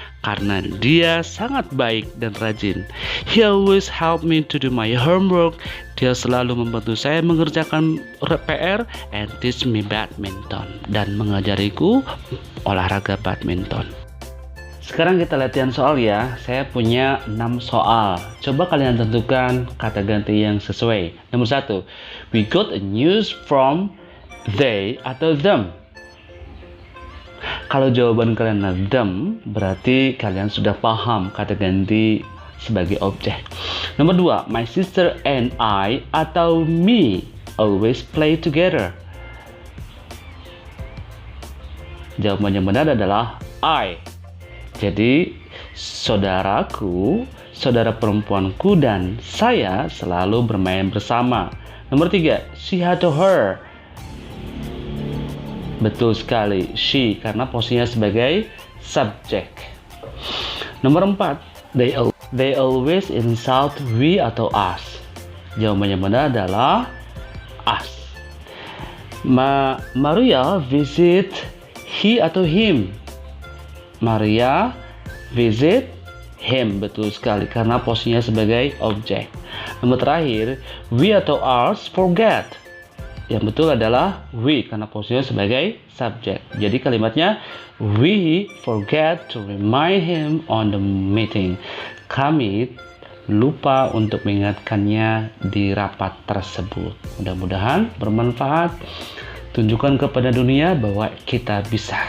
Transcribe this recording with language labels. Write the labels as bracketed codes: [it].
[id] Karena dia sangat baik dan rajin. [en] He always help me to do my homework. [id] Dia selalu membantu saya mengerjakan PR [en] and teach me badminton. [id] Dan mengajariku olahraga badminton. Sekarang kita latihan soal ya. Saya punya 6 soal. Coba kalian tentukan kata ganti yang sesuai. Nomor 1. [en] We got a news from they atau them. [id] Kalau jawaban kalian adalah them, berarti kalian sudah paham kata ganti sebagai objek. Nomor 2, [en] my sister and I atau me always play together. [id] Jawaban yang benar adalah I. Jadi, saudaraku, saudara perempuanku dan saya selalu bermain bersama. Nomor 3, [en] she had to her. [id] Betul sekali, she, karena posisinya sebagai subjek. Nomor 4, [en] they always insult we atau us. [id] Jawaban yang benar adalah us. [en] Maria visit he atau him. Maria visit him, [id] betul sekali, karena posisinya sebagai objek. Nomor terakhir, we atau us forget. Yang betul adalah we, karena posisinya sebagai subjek. Jadi kalimatnya, [en] we forget to remind him on the meeting. [id] Kami lupa untuk mengingatkannya di rapat tersebut. Mudah-mudahan bermanfaat. Tunjukkan kepada dunia bahwa kita bisa.